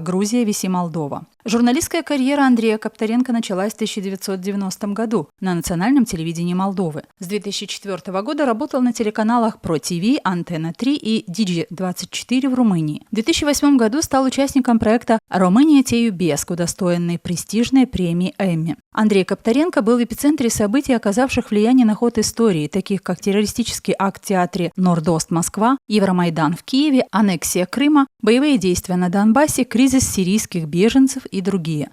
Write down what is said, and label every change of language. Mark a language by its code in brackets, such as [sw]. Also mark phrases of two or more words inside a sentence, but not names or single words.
[ru] Грузия, Виси, Молдова». Журналистская карьера Андрея Коптаренко началась в 1990 году на национальном телевидении Молдовы. С 2004 года работал на телеканалах Про ТВ, Антенна 3 и Digi24 в Румынии. В 2008 году стал участником проекта «România te iubesc», удостоенной престижной премии Эмми. Андрей Коптаренко был в эпицентре событий, оказавших влияние на ход истории, таких как террористический акт в театре «Нордост Москва», Евромайдан в Киеве, аннексия Крыма, боевые действия на Донбассе, кризис сирийских беженцев и другие.